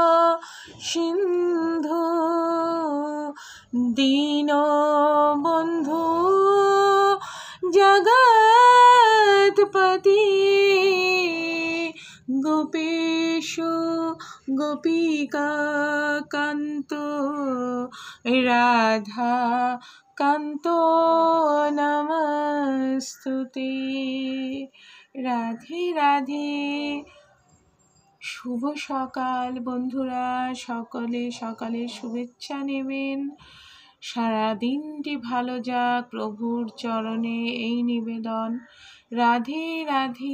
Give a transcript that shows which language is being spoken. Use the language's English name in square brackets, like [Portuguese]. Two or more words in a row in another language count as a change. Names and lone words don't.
[Sanskrit] सिंधु दीनबंधु जगत्पति गोपेश गोपिका कांतो राधा कांतो नमस्तुते। राधे राधे। [Bangla] শুভ সকাল বন্ধুরা, সকলে সকালে শুভেচ্ছা নেবেন। সারা দিনটি ভালো যাক, প্রভুর চরণে এই নিবেদন। রাধে রাধে।